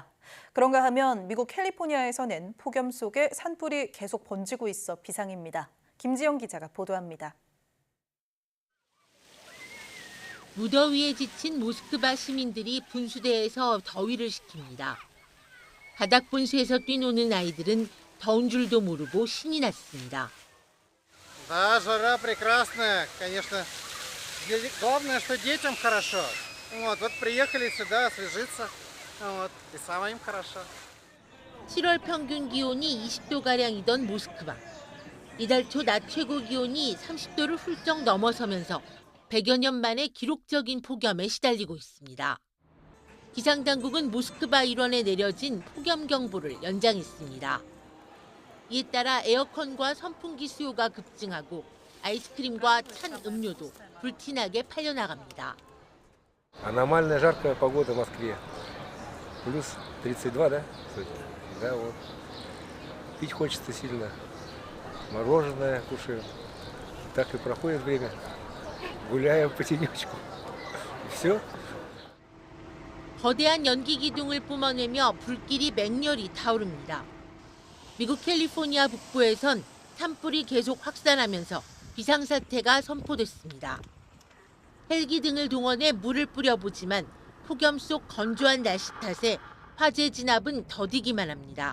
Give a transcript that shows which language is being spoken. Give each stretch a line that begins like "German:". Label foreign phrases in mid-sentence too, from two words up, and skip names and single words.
Korean: 그런가 하면 미국 캘리포니아에서는 폭염 속에 산불이 계속 번지고 있어 비상입니다. 김지영 기자가 보도합니다. 무더위에 지친 모스크바 시민들이 분수대에서 더위를 식힙니다. 바닥 분수에서 뛰노는 아이들은 더운 줄도 모르고 신이 났습니다.
Russian: Да, жара прекрасная, конечно. Главное, что детям хорошо. Вот приехали сюда освежиться, и самим хорошо.
Korean: 7월 평균 기온이 20도가량이던 모스크바. 이달 초 낮 최고 기온이 30도를 훌쩍 넘어서면서 100여 년 만에 기록적인 폭염에 시달리고 있습니다. 기상당국은 모스크바 일원에 내려진 폭염경보를 연장했습니다. 이에 따라 에어컨과 선풍기 수요가 급증하고 아이스크림과 찬 음료도 불티나게 팔려나갑니다.
Russian: Аномально жаркая погода в Москве. Плюс 32, да? Да, вот. Пить хочется сильно. Мороженое кушаем. Так и проходит время. Гуляем по тенечку. И все.
Korean: 거대한 연기 기둥을 뿜어내며 불길이 맹렬히 타오릅니다. 미국 캘리포니아 북부에선 산불이 계속 확산하면서 비상사태가 선포됐습니다. 헬기 등을 동원해 물을 뿌려보지만 폭염 속 건조한 날씨 탓에 화재 진압은 더디기만 합니다.